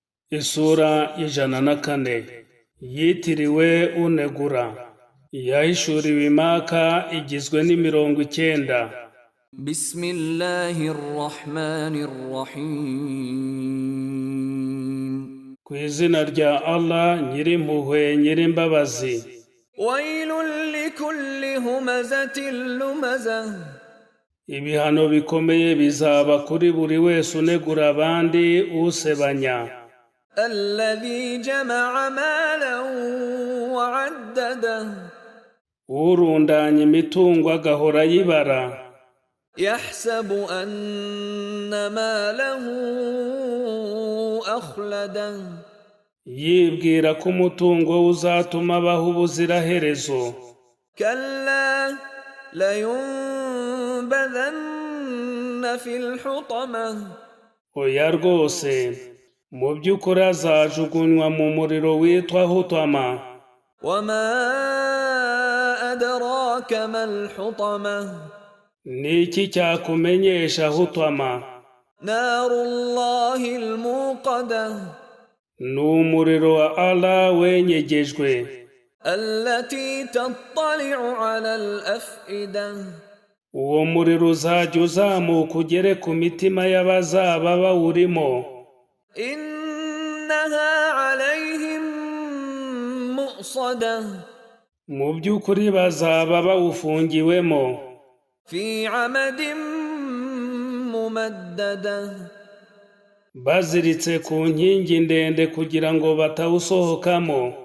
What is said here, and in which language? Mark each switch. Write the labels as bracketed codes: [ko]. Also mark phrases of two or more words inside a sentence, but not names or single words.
[rw] Isura y'ijana na kane yitiriwe unegura. Yahishuriwe i Maka, igizwe n'imirongo icyenda. [ar] بسم الله الرحمن الرحيم. [rw] Ku izina rya Allah, Nyirimpuhwe, Nyirimbabazi. [ar] ويل لكل همزة لمزة. [rw] Ibihano bikomeye bizaba kuri buri wese unegura abandi, usebanya. [ar] الذي جمع مالا وعدده. [rw] Urundanya imitungo agahora ayibara. [ar] يحسب أن ماله أخلده. [rw] Yibwira ko umutungo we uzatuma abaho ubuziraherezo. [ar] كلا لينبذن في الحطمة. [rw] Oya rwose, mu by'ukuri azajugunywa mu muriro witwa Hutama. [ar] وما أدراك ما الحطمة. [rw] Ni iki cyakumenyesha Hutama? [ar] نار الله الموقدة. [rw] Ni umuriro wa Allah wenyegejwe. [ar] التي تطلع على الأفئدة. [rw] Uwo muriro uzajya uzamuka ugere ku mitima y'abazaba bawurimo. [ar] إنها عليهم مؤصدة. [rw] Mu by'ukuri bazaba bawufungiwemo. [ar] في عمد ممددة. [rw] Baziritse ku nkingi ndende kugira ngo batawusohokamo.